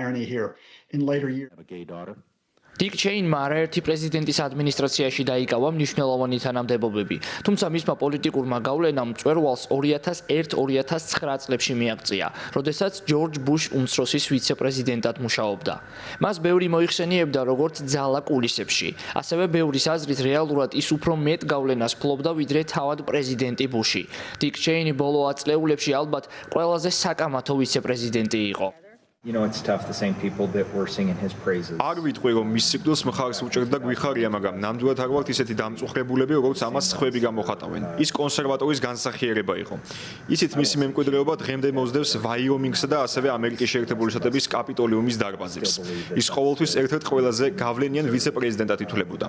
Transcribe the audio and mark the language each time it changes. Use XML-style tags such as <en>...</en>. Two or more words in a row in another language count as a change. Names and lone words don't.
<ka>დიკ ჩეინმა არაერთი პრეზიდენტის ადმინისტრაციაში დაიკავა მნიშვნელოვანი თანამდებობები, თუმცა მისმა პოლიტიკურმა გავლენამ მწვერვალს 2001-2009 წლებში მიაღწია, როდესაც ჯორჯ ბუშ უმცროსის ვიცე-პრეზიდენტად მუშაობდა. მას ბევრი მოიხსენიებდა როგორც ძალა კულისებში, ასევე ბევრის აზრით რეალურად ის უფრო მეტ გავლენას ფლობდა ვიდრე თავად პრეზიდენტი ბუში. დიკ ჩეინი ბოლო ათწლეულებში ალბათ ყველაზე საკამათო ვიცე-პრეზიდენტი იყო.</ka> <en>It's tough, the same people that were singing his praises.</en> <ka>არ ვიტყვი, რომ მის სიკვდილს მხარს უჭერდა გვიხარია, მაგრამ ნამდვილად არ ვართ ისეთი დამწუხრებულები, როგორც ამას სხვები გამოხატავენ. ის კონსერვატორის განსახიერება იყო. ისიც მისი მემკვიდრეობა დღემდე მოსდევს ვაიომინგსა და ასევე ამერიკის შეერთებული შტატების კაპიტოლიუმის დარბაზებს. ის ყოველთვის ერთ-ერთ ყველაზე გავლენიან ვიცე-პრეზიდენტად ითვლებოდა.</ka>